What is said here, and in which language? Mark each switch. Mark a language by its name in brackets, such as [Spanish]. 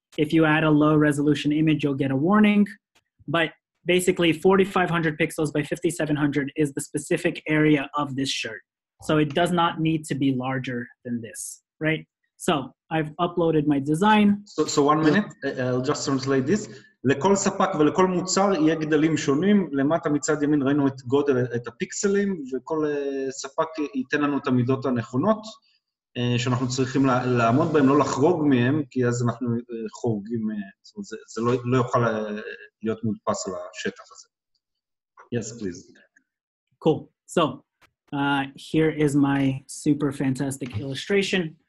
[English] If you add a low resolution image, you'll get a warning. But basically 4,500 pixels by 5,700 is the specific area of this shirt. So it does not need to be larger than this, right? So I've uploaded my design. So 1 minute, I'll just translate this. [Hebrew] לכל ספק ולכל מוצר יהיה גדלים שונים. למטה מצד ימין ראינו את גודל, את הפיקסלים, וכל ספק ייתן לנו את המידות הנכונות, שאנחנו צריכים לעמוד בהם, לא לחרוג מהם, כי אז אנחנו חורגים, זה לא יוכל להיות מודפס על השטח הזה. [English] Yes, please. Cool. So here is my super fantastic illustration.